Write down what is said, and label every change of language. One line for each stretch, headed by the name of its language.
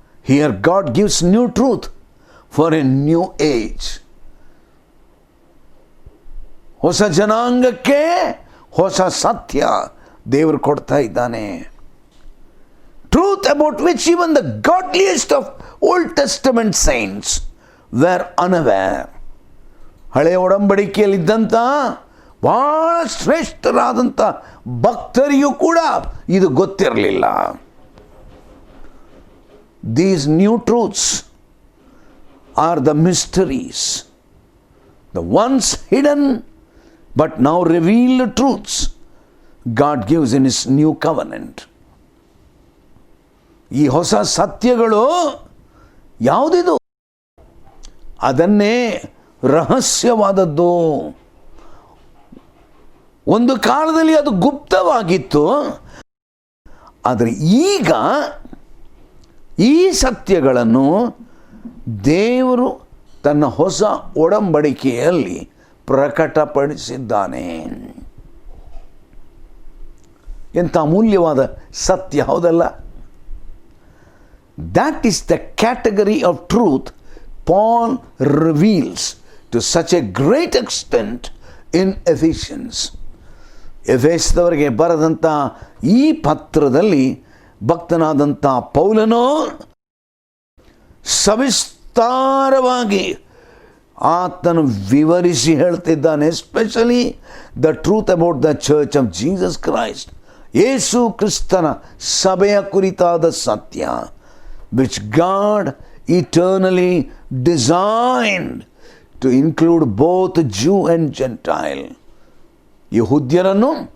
English: Here God gives new truth for a new age.
Kannada: ಹೊಸ ಜನಾಂಗಕ್ಕೆ ಹೊಸ ಸತ್ಯ ದೇವರು ಕೊಡ್ತಾ ಇದ್ದಾನೆ.
English: Truth about which even the godliest of Old Testament saints were unaware.
Kannada: ಹಳೆಯ ಒಡಂಬಡಿಕೆಯಲ್ಲಿದ್ದಂಥ ಬಹಳ ಶ್ರೇಷ್ಠರಾದಂಥ ಭಕ್ತರಿಗೂ ಕೂಡ ಇದು ಗೊತ್ತಿರಲಿಲ್ಲ.
English: These new truths are the mysteries, the once hidden but now revealed truths God gives in His new covenant.
Kannada: ಈ ಹೊಸ ಸತ್ಯಗಳು ಯಾವುದಿದು? ಅದನ್ನೇ ರಹಸ್ಯವಾದದ್ದು. ಒಂದು ಕಾಲದಲ್ಲಿ ಅದು ಗುಪ್ತವಾಗಿತ್ತು, ಆದರೆ ಈಗ ಈ ಸತ್ಯಗಳನ್ನು ದೇವರು ತನ್ನ ಹೊಸ ಒಡಂಬಡಿಕೆಯಲ್ಲಿ ಪ್ರಕಟಪಡಿಸಿದ್ದಾನೆ. ಎಂಥ ಅಮೂಲ್ಯವಾದ ಸತ್ಯ, ಹೌದಲ್ಲ?
English: That is the category of truth Paul reveals to such a great extent in Ephesians.
Kannada: ಎಫೆಸದವರಿಗೆ ಬರೆದಂಥ ಈ ಪತ್ರದಲ್ಲಿ ಭಕ್ತನಾದಂಥ ಪೌಲನು ಸವಿಸ್ತಾರವಾಗಿ ಆತನು ವಿವರಿಸಿ ಹೇಳ್ತಿದ್ದಾನೆ.
English: especially the truth about the church of Jesus Christ,
Kannada: ಯೇಸು ಕ್ರಿಸ್ತನ ಸಭೆಯ ಕುರಿತಾದ ಸತ್ಯ,
English: which God eternally designed to include both Jew and Gentile,
Kannada: ಯಹೂದ್ಯರನ್ನು